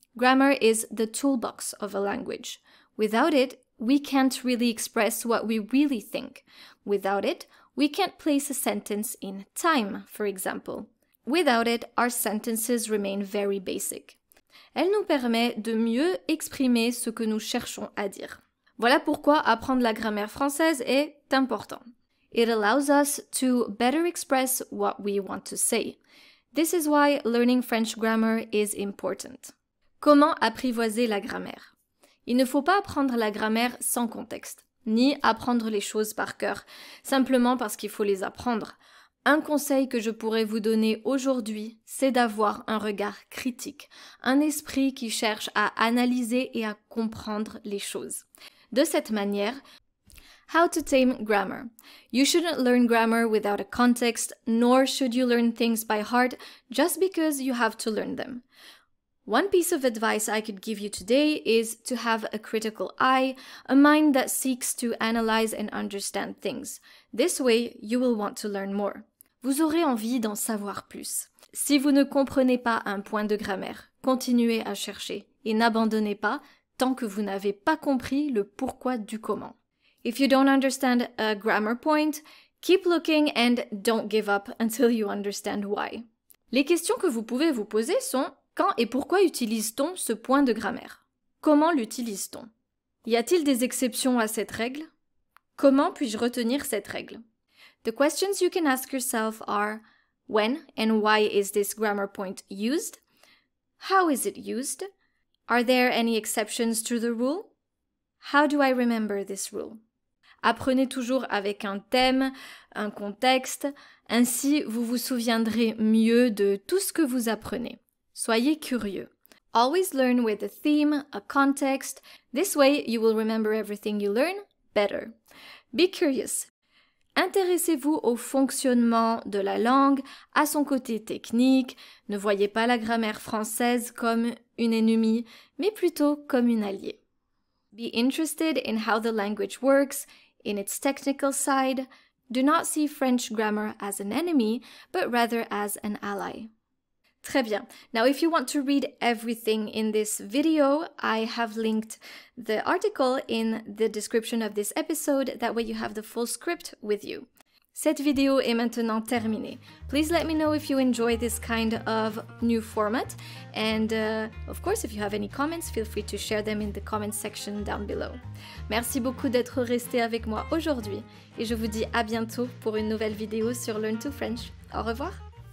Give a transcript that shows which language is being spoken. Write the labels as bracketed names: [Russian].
[English] Grammar is the toolbox of a language. Without it, we can't really express what we really think. Without it, We can't place a sentence in time, for example. Without it, our sentences remain very basic. [French] Elle nous permet de mieux exprimer ce que nous cherchons à dire. Voilà pourquoi apprendre la grammaire française est important. [English] It allows us to better express what we want to say. This is why learning French grammar is important. [French] Comment apprivoiser la grammaire? Il ne faut pas apprendre la grammaire sans contexte, ni apprendre les choses par cœur, simplement parce qu'il faut les apprendre. Un conseil que je pourrais vous donner aujourd'hui, c'est d'avoir un regard critique, un esprit qui cherche à analyser et à comprendre les choses. De cette manière, [English] how to tame grammar. You shouldn't learn grammar without a context, nor should you learn things by heart just because you have to learn them. One piece of advice I could give you today is to have a critical eye, a mind that seeks to analyze and understand things. This way, you will want to learn more. [French] Vous aurez envie d'en savoir plus. Si vous ne comprenez pas un point de grammaire, continuez à chercher et n'abandonnez pas tant que vous n'avez pas compris le pourquoi du comment. [English] If you don't understand a grammar point, keep looking and don't give up until you understand why. [French] Les questions que vous pouvez vous poser sont: quand et pourquoi utilise-t-on ce point de grammaire? Comment l'utilise-t-on? Y a-t-il des exceptions à cette règle? Comment puis-je retenir cette règle? [English] The questions you can ask yourself are: when and why is this grammar point used? How is it used? Are there any exceptions to the rule? How do I remember this rule? [French] Apprenez toujours avec un thème, un contexte, ainsi vous vous souviendrez mieux de tout ce que vous apprenez. Soyez curieux. [English] Always learn with a theme, a context. This way you will remember everything you learn better. Be curious. [French] Intéressez-vous au fonctionnement de la langue, à son côté technique. Ne voyez pas la grammaire française comme une ennemie, mais plutôt comme une alliée. [English] Be interested in how the language works, in its technical side. Do not see French grammar as an enemy, but rather as an ally. [French] Très bien. [English] Now, if you want to read everything in this video, I have linked the article in the description of this episode. That way you have the full script with you. [French] Cette vidéo est maintenant terminée. [English] Please let me know if you enjoy this kind of new format. And of course, if you have any comments, feel free to share them in the comment section down below. [French] Merci beaucoup d'être resté avec moi aujourd'hui. Et je vous dis à bientôt pour une nouvelle vidéo sur Learn to French. Au revoir!